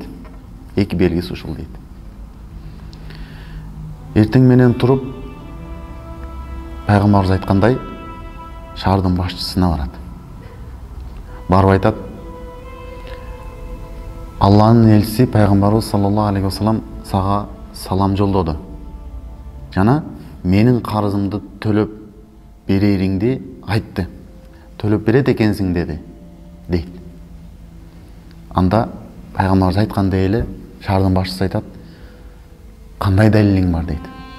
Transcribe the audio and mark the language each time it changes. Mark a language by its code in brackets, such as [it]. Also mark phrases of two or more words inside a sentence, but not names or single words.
[ky] Эки белгиси ушул дейт. Эртең менен туруп, Пайгамбарыбыз айткандай, шаардын башчысына барат. Барып айтат: Алланын элчиси Пайгамбарыбыз [ar] صلى الله عليه وسلم [ky] сага салам жолдоду. Жана менин карызымды төлөп берериңди айтты. Төлөп берет экенсиң деди, дейт. Анда пайғамбарымыз айтқандай эле шаардын башчысы айтат, кандай далилиң бар дейт.